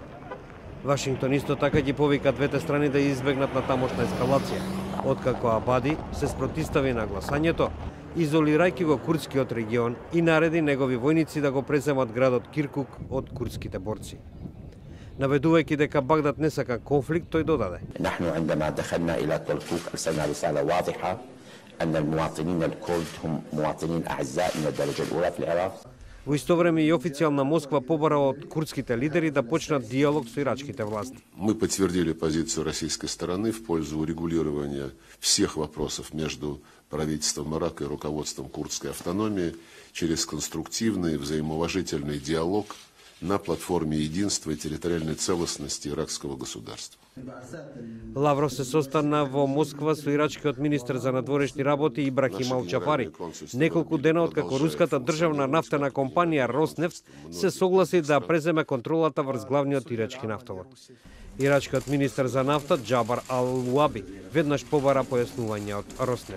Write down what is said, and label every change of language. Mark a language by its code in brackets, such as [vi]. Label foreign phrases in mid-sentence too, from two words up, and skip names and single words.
[mk] Вашингтон исто така ги повика двете страни да избегнат на тамошна ескалација, откако Абади се спротивстави на гласањето, изолирајќи го курдскиот регион и нареди негови војници да го преземат градот Киркук од курдските борци. Наведувајќи дека Багдад не сака конфликт, тој додаде: [ar] نحن عندما دخلنا إلى كركوك أرسلنا رسالة واضحة أن المواطنين الكرد هم مواطنين أعزاء من الدرجة الأولى في العراق. [mk] Во исто време и официјална Москва побара од курдските лидери да почнат диалог со ирачките власти. [ru] Мы подтвердили позицию российской стороны в пользу урегулирования всех вопросов между правительством Ирака и руководством курдской автономии через конструктивный взаимоуважительный диалог на платформе единства и территориальной целостности иракского государства. [mk] Лавров се состана во Москва со ирачкиот министер за надворешни работи Ибрахим ал-Џафари, неколку дена откако руската државна нафтена компанија Роснефт се согласи да преземе контролата врз главниот ирачки нафтовод. Ирачкиот министер за нафта Џабар ал-Уаби веднаш побара појаснување од Роснефт.